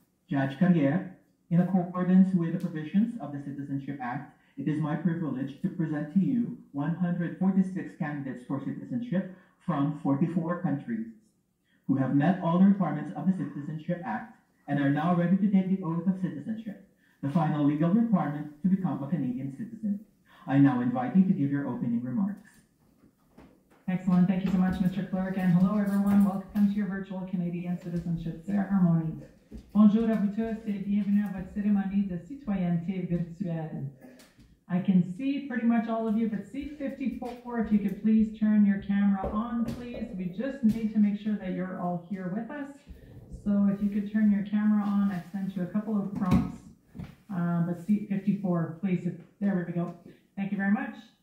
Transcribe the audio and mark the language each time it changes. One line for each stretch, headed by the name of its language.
English: Judge Carrière, in accordance with the provisions of the Citizenship Act, it is my privilege to present to you 146 candidates for citizenship from 44 countries who have met all the requirements of the Citizenship Act and are now ready to take the oath of citizenship, the final legal requirement to become a Canadian citizen. I now invite you to give your opening remarks. Excellent. Thank you so much, Mr. Clerk. And hello, everyone. Welcome to your virtual Canadian citizenship ceremony.
French: Bonjour à vous tous et bienvenue à votre cérémonie de citoyenneté virtuelle.
English: I can see pretty much all of you, but seat 54, if you could please turn your camera on, please. We just need to make sure that you're all here with us. So if you could turn your camera on, I've sent you a couple of prompts. But seat 54, please, there we go. Thank you very much.